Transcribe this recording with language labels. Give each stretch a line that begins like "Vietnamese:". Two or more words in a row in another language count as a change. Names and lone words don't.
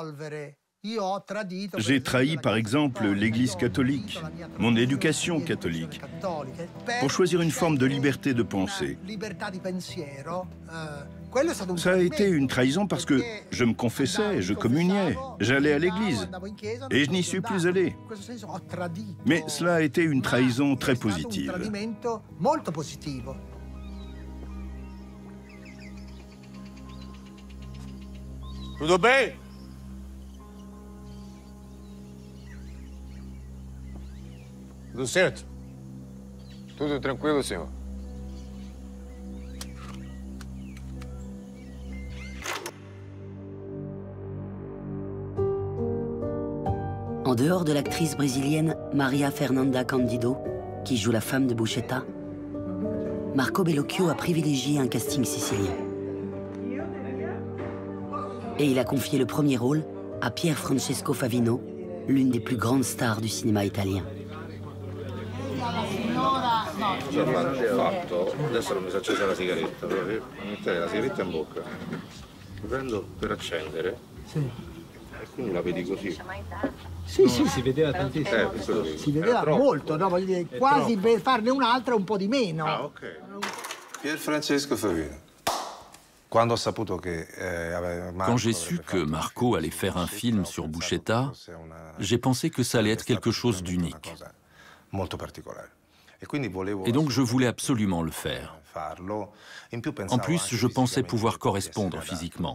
French: J'ai trahi, par exemple, l'Église catholique, mon éducation catholique, pour choisir une forme de liberté de pensée. Ça a été une trahison parce que je me confessais, je communiais, j'allais à l'église, et je n'y suis plus allé. Mais cela a été une trahison très positive.
Portuguese: Tudo bem? Tudo certo? Tudo tranquilo, senhor.
French: En dehors de l'actrice brésilienne Maria Fernanda Candido, qui joue la femme de Buscetta, Marco Bellocchio a privilégié un casting sicilien. Et il a confié le premier rôle à Pier Francesco Favino, l'une des plus grandes stars du cinéma italien.
Italian: Fatto, adesso non mi si è accesa la sigaretta, però mettere la sigaretta in bocca, lo prendo per accendere, e quindi la vedi così. Sì, sì, si vedeva tantissimo. Si vedeva molto, no? Voglio dire, quasi per farne un'altra un po' di meno. Ah, ok.
French: Pier Francesco Favino. Quand j'ai su que Marco allait faire un film sur Buscetta, j'ai pensé que ça allait être quelque chose d'unique. Et donc je voulais absolument le faire. En plus, je pensais pouvoir correspondre physiquement.